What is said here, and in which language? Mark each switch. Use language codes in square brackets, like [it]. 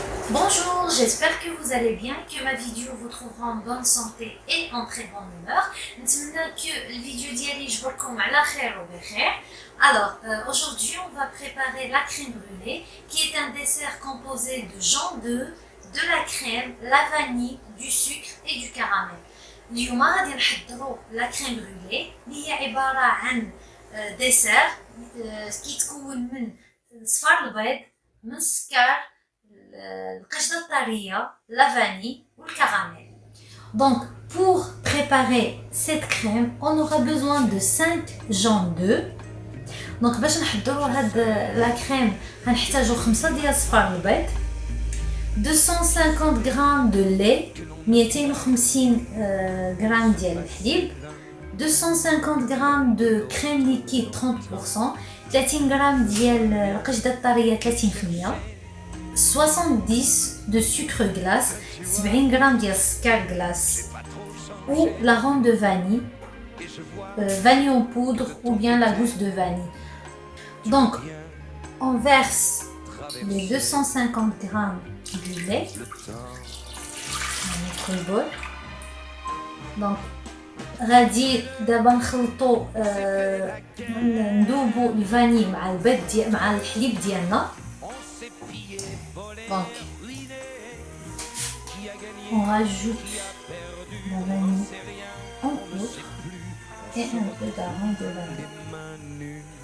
[fr] Bonjour, j'espère que vous allez bien, que ma vidéo vous trouvera en bonne santé et en très bonne humeur. [ar] نتمنى que la vidéo ديالي يجبركم على خير وبخير. [fr] Alors, aujourd'hui, on va préparer la crème brûlée, qui est un dessert composé de jambes d'œuf, de la crème, la vanille, du sucre et du caramel. [ar] اليوم غادي نحضروا la crème brûlée اللي هي عبارة عن ديسير كيتكون من صفار البيض، من السكر، القشطة الطرية، la vanille ou le caramel. [fr] Donc, pour préparer cette crème, on aura besoin de 5 jaunes d'œufs. [ar] Donc, باش نحضروا هاد la crème غنحتاجوا 5 ديال صفار البيض، 250 غرام de lait، 250 غرام ديال الحليب، 250 غرام de crème liquide 30%، 30 غرام ديال القشطة الطرية 30%، [fr] 70 de sucre glace، 70 غرام ديال السكر glace ou la ronde de vanille, vanille en poudre ou bien la gousse de vanille. Donc, on verse les 250 grammes du lait dans notre bol. [ar] Donc, غادي دابا نخلطوا ندوبوا الفاني مع البيض مع الحليب ديالنا. [fr] Donc, on rajoute la vanille en poudre et un peu d'arôme de vanille.